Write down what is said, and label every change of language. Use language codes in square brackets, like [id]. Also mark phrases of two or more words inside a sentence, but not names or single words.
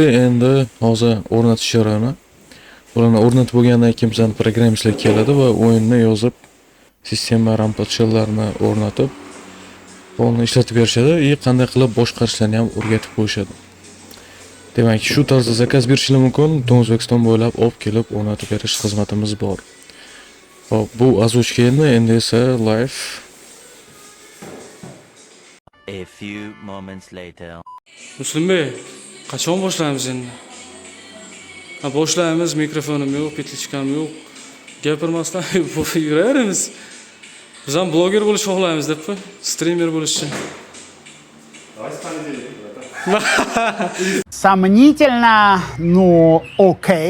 [uz] Endi hozir o'rnatish jarayoni. Bularni o'rnatib bo'lgandan keyin bizning programmistlar keladi va o'yinni yozib, sistema rampa-shelllarni o'rnatib, uni ishlatib berishadi va qanday qilib boshqarishlarni ham o'rgatib qo'yishadi. Demak, shu tarzda zakaz berishingiz mumkin. O'zbekiston bo'ylab olib kelib o'rnatib berish xizmatimiz bor. Hop, bu azochka endi esa live. [en] A few moments later. [uz] Muslimbek, qachon boshlaymiz endi? Boshlaymiz, mikrofonim yo'q, petlichkam yo'q. Gapirmasdan yuraveramiz. Biz ham bloger bo'lish xohlaymiz deb-ku, streamer bo'lishchi. [ru] Сомнительно, но окей.